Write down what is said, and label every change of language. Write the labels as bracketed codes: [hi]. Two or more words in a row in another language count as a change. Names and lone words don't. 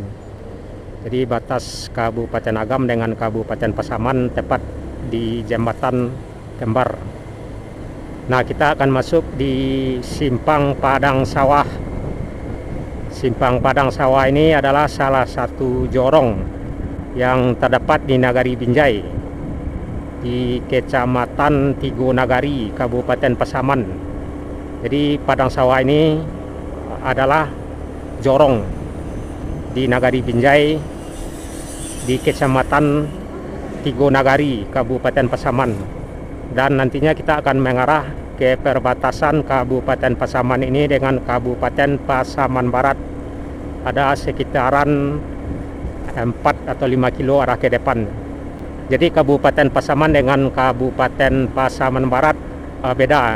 [id] Jadi batas Kabupaten Agam dengan Kabupaten Pasaman tepat di Jembatan Kembar. Nah, kita akan masuk di Simpang Padang Sawah. Simpang Padang Sawah ini adalah salah satu jorong yang terdapat di Nagari Binjai, di Kecamatan Tigo Nagari, Kabupaten Pasaman. Jadi Padang Sawah ini adalah jorong di Nagari Binjai, di Kecamatan Tigo Nagari, Kabupaten Pasaman. Dan nantinya kita akan mengarah ke perbatasan Kabupaten Pasaman ini dengan Kabupaten Pasaman Barat. Ada sekitaran 4 atau 5 kilo arah ke depan. Jadi Kabupaten Pasaman dengan Kabupaten Pasaman Barat beda.